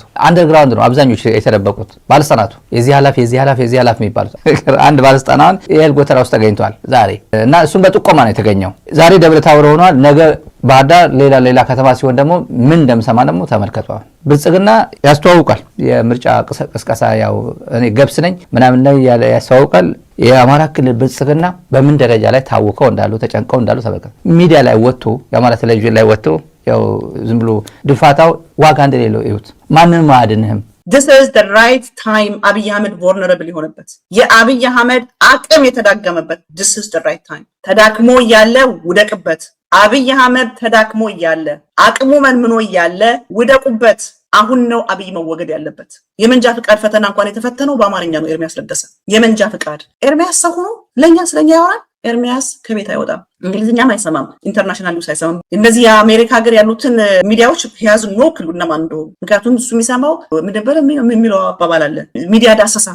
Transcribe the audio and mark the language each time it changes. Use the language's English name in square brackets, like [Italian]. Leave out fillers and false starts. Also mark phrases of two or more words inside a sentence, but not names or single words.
[Amharic] አንደርግራውንድ ነው አብዛኞቹ የተደበቁት ባለስልጣናቱ። የዚህ ኃላፊ የሚባሉት አንድ ባለስልጣናን የኤል ጎተራ ውስጥ ተገኝቷል ዛሬ እና እሱም በጥቆማ ነው የተገኘው። ዛሬ ደብረታቦር ሆኗል። ነገ ባህር ዳር ሌላ ከተማ ሲሆን ደግሞ ምን እንደምሰማ ደግሞ ተመልከቷል። ብልጽግና ያስተዋውቃል። የምርጫ ቅስቀሳ ያው እኔ ገብስ ነኝ ምናምን ነው ያስተዋውቃል። የአማራ ክልል ብልጽግና በምን ደረጃ ላይ ታውቀው እንዳሉ ተጨንቀው እንዳሉ ተመልከቱ። ሚዲያ ላይ ወጥቶ የአማራ ቴሌቪዥን ላይ ወጥቶ ያው ዝም ብሎ ድፋታው ዋጋ እንደሌለው እዩት። ማንንም አያድንህም። [English] This is the right time [Amharic] አብይ አህመድ vulnerable የሆነበት የአብይ አህመድ አቅም የተዳገመበት [English] this is the right time። [Amharic] ተዳክሞ እያለ ውደቅበት። አብይ አህመድ ተዳክሞ እያለ አቅሙ መንምኖ እያለ ውደቁበት። አሁን ነው አብይ መወገድ ያለበት። የመንጃ ፍቃድ ፈተና እንኳን የተፈተነው በአማርኛ ነው። ኤርሚያስ ለገሰ የመንጃ ፍቃድ ኤርሚያስ ሰው ሆኖ ለኛ ስለኛ ያወራል። ኤርሚያስ ከቤት አይወጣም፣ እንግሊዝኛም አይሰማም፣ [English] international news [Amharic] አይሰማም። እነዚህ የአሜሪካ ሀገር ያሉትን ሚዲያዎች ያዙ ነው ክሉ እነማን እንደሆኑ። ምክንያቱም እሱ የሚሰማው ምንድነው የሚለው አባባል አለ፣ ሚዲያ ዳሰሳ።